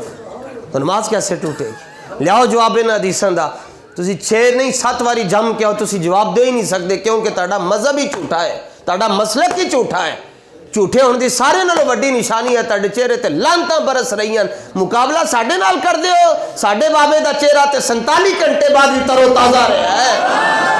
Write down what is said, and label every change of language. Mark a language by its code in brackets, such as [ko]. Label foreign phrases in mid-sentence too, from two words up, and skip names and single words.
[pa] تو نماز کیسے ٹوٹے گی؟ لیاؤ جواب ان حدیثاں دا. تسی 6 نہیں 7 واری جم کے آؤ تسی جواب دے ہی نہیں سکتے، کیونکہ تہاڈا مذہب ہی جھوٹا ہے، تہاڈا مسلک ہی جھوٹا ہے. جھوٹے ہونے دی سارے نالوں وڈی نشانی ہے تہاڈے چہرے تے لعنتاں برس رہی ہیں. مقابلہ ساڈے نال کر دیو، ساڈے بابے دا چہرہ تے 47 گھنٹے بعد ہی تر و تازہ رہا ہے.